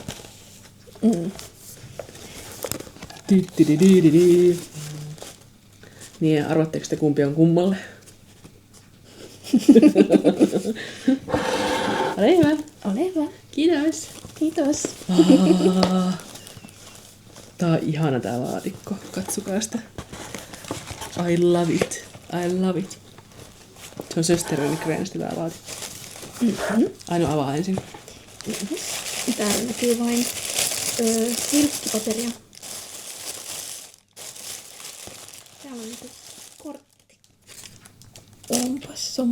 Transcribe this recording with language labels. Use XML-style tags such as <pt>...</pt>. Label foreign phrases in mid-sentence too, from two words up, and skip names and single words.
<fi>Niin, arvatteko te kumpi on kummalle? Ole hyvä. Ole hyvä. Kiitos. Kiitos. Tää on ihana tää laatikko. Katsokaa sitä.</fi> <en>I love it. I love it.</en> <fi>Se on Sösteröni Kreenstä tää laatikko. Aino avaa ensin. Täällä näkyy vain silkkipaperia. Täällä on niinku kortti. Onpas soma.</fi>